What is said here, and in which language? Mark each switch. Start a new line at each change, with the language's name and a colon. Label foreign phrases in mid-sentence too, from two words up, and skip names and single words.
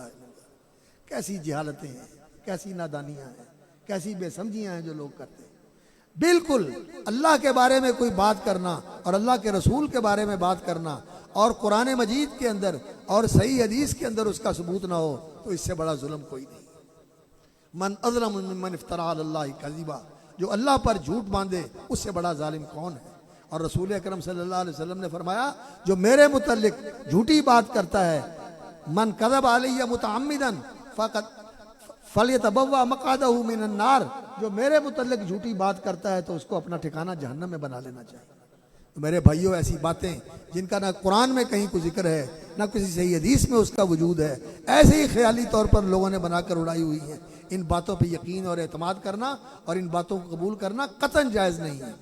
Hindi: कैसी जहालतें हैं, कैसी नादानियाँ हैं, कैसी बेसमझियाँ हैं जो लोग करते हैं। बिल्कुल अल्लाह के बारे में कोई बात करना और अल्लाह के रसूल के बारे में बात करना और कुरान मजीद के अंदर और सही हदीस के अंदर उसका सबूत ना हो, तो इससे बड़ा जुल्म कोई नहीं।
Arabic: من أظلم ممن افترى على الله كذبا,
Hindi: जो अल्लाह पर झूठ बांधे उससे बड़ा जालिम कौन है। और रसूल अकरम
Arabic: صلى الله عليه وسلم
Hindi: ने फरमाया, जो मेरे मुतल्लिक झूठी बात करता है,
Arabic: من كذب علي متعمدا فقد فليتبوأ مقعده من النار,
Hindi: जो मेरे मुतल्लिक झूठी बात करता है तो उसको अपना ठिकाना जहन्नम में बना लेना चाहिए। तो मेरे भाइयों, ऐसी बातें जिनका ना कुरान में कहीं कोई जिक्र है ना किसी सही हदीस में उसका वजूद है, ऐसे ही ख्याली तौर पर लोगों ने बनाकर उड़ाई हुई है। इन बातों पे यकीन और एतमाद करना और इन बातों को कबूल करना कतन जायज़ नहीं है।